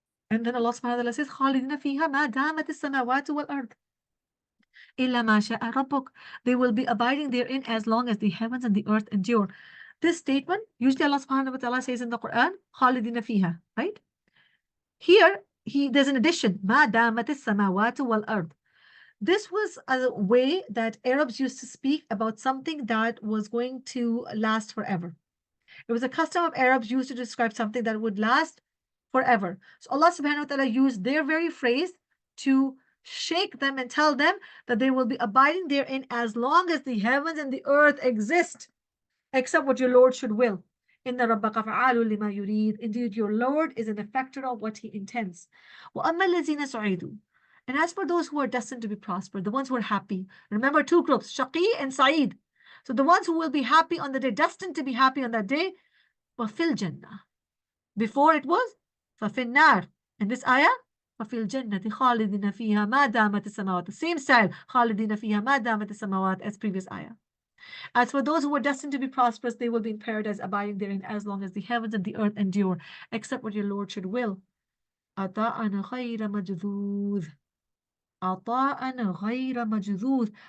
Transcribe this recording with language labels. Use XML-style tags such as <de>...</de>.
<en>And then Allah subhanahu wa ta'ala says,</en> <ar>خَالِدِينَ فِيهَا مَا دَامَتِ السَّمَاوَاتُ وَالْأَرْضُ إِلَّا مَا شَاءَ رَبُّكَ.</ar> <en>They will be abiding therein as long as the heavens and the earth endure. This statement, usually Allah subhanahu wa ta'ala says in the Quran,</en> <ar>خَالِدِينَ فِيهَا,</ar> <en>right? Here, there's an addition,</en> <ar>مَا دَامَتِ السَّمَاوَاتُ وَالْأَرْضُ.</ar> <en>This was a way that Arabs used to speak about something that was going to last forever. It was a custom of Arabs used to describe something that would last forever. So Allah subhanahu wa ta'ala used their very phrase to shake them and tell them that they will be abiding therein as long as the heavens and the earth exist, except what your Lord should will.</en> <ar>Inna rabbaka fa'alu lima yurid.</ar> <en>Indeed, your Lord is an effector of what he intends.</en> <ar>وَأَمَّا الَّذِينَ سُعِيدُوا,</ar> <en>and as for those who are destined to be prospered, the ones who are happy, remember two groups, Shaqi and Sa'id. So the ones who will be happy on the day, destined to be happy on that day,</en> <ar>وَفِي الْجَنَّةِ.</ar> <en>Before it was</en> <ar>فَفِي النَّارِ.</ar> <en>In this ayah,</en> <ar>فَفِي الْجَنَّةِ خَالِدِينَ فِيهَا مَا دَامَتِ السَّمَاوَاتِ.</ar> <en>The same style,</en> <ar>خَالِدِينَ فِيهَا مَا دَامَتِ السَّمَاوَاتِ,</ar> <en>as previous ayah. As for those who are destined to be prosperous, they will be in paradise, abiding therein as long as the heavens and the earth endure, except what your Lord should will.</en> <ar>عَطَاءً غَيْرَ مَجْذُوذٍ. عَطَاءً غَيْرَ مَجْذُوذٍ.</ar>